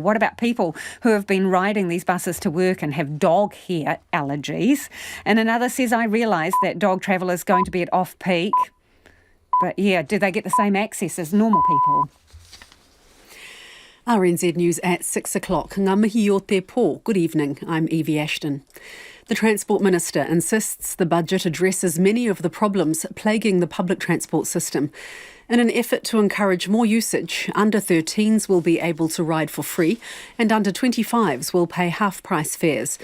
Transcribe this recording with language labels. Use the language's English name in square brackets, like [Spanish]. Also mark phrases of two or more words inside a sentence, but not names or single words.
[English] What about people who have been riding these buses to work and have dog hair allergies? And another says, I realise that dog travel is going to be at off-peak. But yeah, do they get the same access as normal people? RNZ News at 6 o'clock. [Māori] Ngā mihi o te pō. [English] Good evening, I'm Evie Ashton. The Transport Minister insists the budget addresses many of the problems plaguing the public transport system. In an effort to encourage more usage, under 13s will be able to ride for free and under 25s will pay half-price fares.